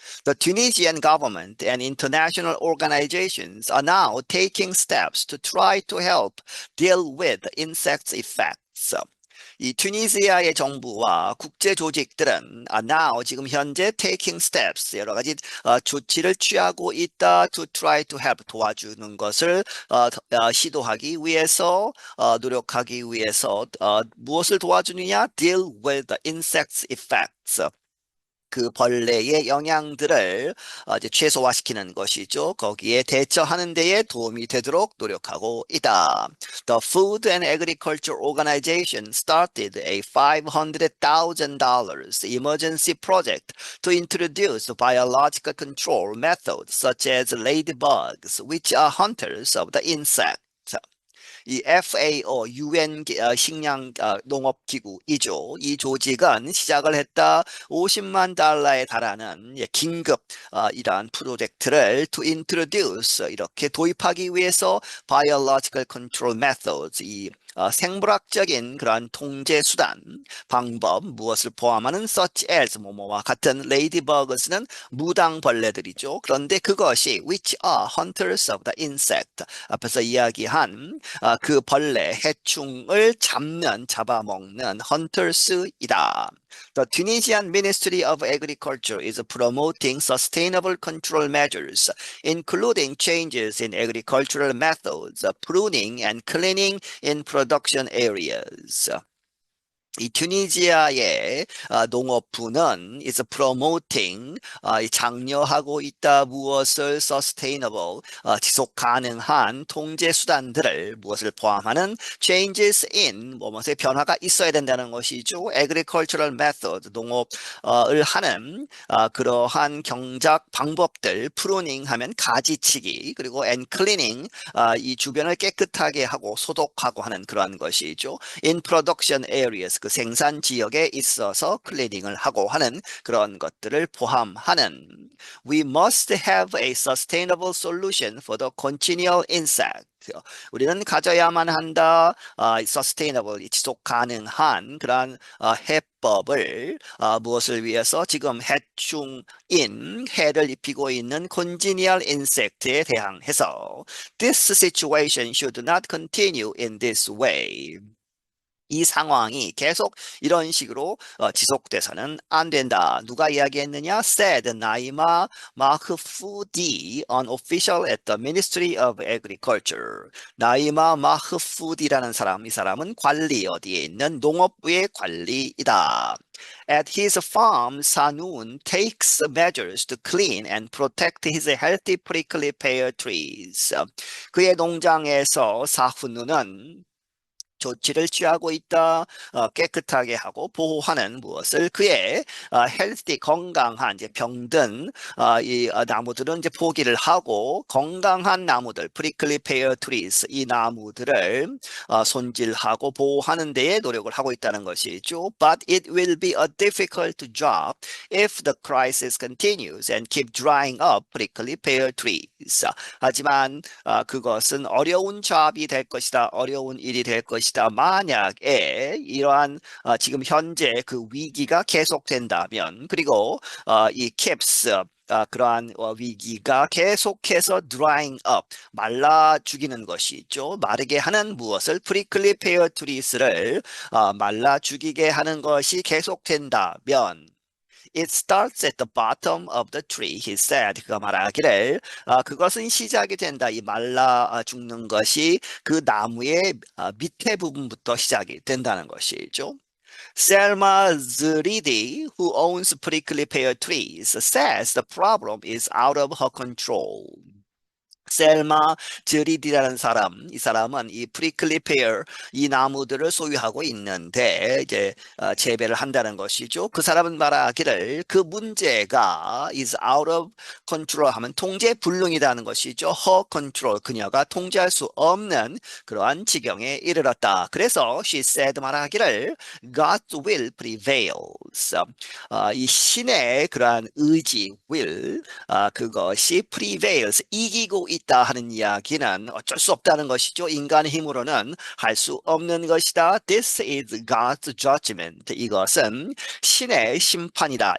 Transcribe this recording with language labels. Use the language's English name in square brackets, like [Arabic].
[English] The Tunisian government and international organizations are now taking steps to try to help deal with the insect's effects. [Korean] 이 튀니지아의 정부와 국제 조직들은 now 지금 현재 [English] taking steps [Korean] 여러 가지 조치를 취하고 있다 [English] to try to help [Korean] 도와주는 것을 시도하기 위해서 노력하기 위해서 무엇을 도와주느냐 [English] deal with the insect's effects [Korean] 그 벌레의 영향들을 이제 최소화시키는 것이죠. 거기에 대처하는 데에 도움이 되도록 노력하고 있다. [English] The Food and Agriculture Organization started a $500,000 emergency project to introduce biological control methods such as ladybugs, which are hunters of the insect. [Korean] 이 FAO, UN 식량 농업기구이죠. 이 조직은 시작을 했다 50만 달러에 달하는 긴급 이러한 프로젝트를 [English] to introduce [Korean] 이렇게 도입하기 위해서 [English] biological control methods [Korean] 이 생물학적인 그러한 통제 수단, 방법, 무엇을 포함하는 [English] such as [Korean] 뭐뭐와 같은 ladybugs는 무당벌레들이죠. 그런데 그것이 [English] which are hunters of the insect [Korean] 앞에서 이야기한 그 벌레, 해충을 잡아먹는 hunters이다. [English] The Tunisian Ministry of Agriculture is promoting sustainable control measures, including changes in agricultural methods, pruning and cleaning in production areas. [Korean] 이 튀니지아의 농업부는 [English] is promoting [Korean] 장려하고 있다 무엇을 sustainable 지속 가능한 통제 수단들을 무엇을 포함하는 [English] changes in [Korean] 무엇의 변화가 있어야 된다는 것이죠. [English] agricultural method [Korean] 농업을 하는 그러한 경작 방법들 pruning 하면 가지치기 그리고 [English] and cleaning [Korean] 이 주변을 깨끗하게 하고 소독하고 하는 그러한 것이죠. [English] in production areas [Korean] 그 생산 지역에 있어서 클리닝을 하고 하는 그런 것들을 포함하는 [English] We must have a sustainable solution for the continual insect. [Korean] 우리는 가져야만 한다. sustainable, 지속 가능한 그런 해법을 무엇을 위해서 지금 해를 입히고 있는 [English] congenial insect [Korean] 에 대항해서 [English] This situation should not continue in this way. [Korean] 이 상황이 계속 이런 식으로 지속돼서는 안 된다. 누가 이야기했느냐? [English] Said 나이마 마흐푸디, an official at the Ministry of Agriculture. [Korean] 나이마 마흐푸디라는 사람, 이 사람은 관리 어디에 있는 농업부의 관리이다. [English] At his farm, Sanun takes measures to clean and protect his healthy prickly pear trees. [Korean] 그의 농장에서 사훈누는 조치를 취하고 있다. 깨끗하게 하고 보호하는 무엇을 그의 healthy 건강한 이제 병든 이 나무들은 이제 포기를 하고 건강한 나무들 [English] prickly pear trees [Korean] 이 나무들을 손질하고 보호하는 데에 노력을 하고 있다는 것이죠. [English] But it will be a difficult job if the crisis continues and keep drying up prickly pear trees. [Korean] 하지만 그것은 어려운 잡이 될 것이다. 어려운 일이 될 것이다. 만약에 이러한 지금 현재 그 위기가 계속된다면 그리고 이 keeps 그러한 위기가 계속해서 [English] drying up [Korean] 말라 죽이는 것이죠. 마르게 하는 무엇을 prickly pear trees를 말라 죽이게 하는 것이 계속된다면 [English] It starts at the bottom of the tree, he said. [Korean] 그가 말하기를 그것은 시작이 된다. 이 말라 죽는 것이 그 나무의 밑에 부분부터 시작이 된다는 것이죠. [English] Selma Zridi, who owns prickly pear trees, says the problem is out of her control. [Korean] 셀마 드리디라는 사람, 이 사람은 이 프리클리 페어 이 나무들을 소유하고 있는데 이제 재배를 한다는 것이죠. 그 사람은 말하기를 그 문제가 [English] is out of control [Korean] 하면 통제 불능이라는 것이죠. [English] her control [Korean] 그녀가 통제할 수 없는 그러한 지경에 이르렀다. 그래서 [English] she said [Korean] 말하기를 [English] God's will prevails. [Korean] 이 신의 그러한 의지 will 그것이 prevails, 이기고 있다 하는 이야기는 어쩔 수 없다는 것이죠. 인간의 힘으로는 할 수 없는 것이다. [English] This is God's judgment. [Korean] 이것은 신의 심판이다.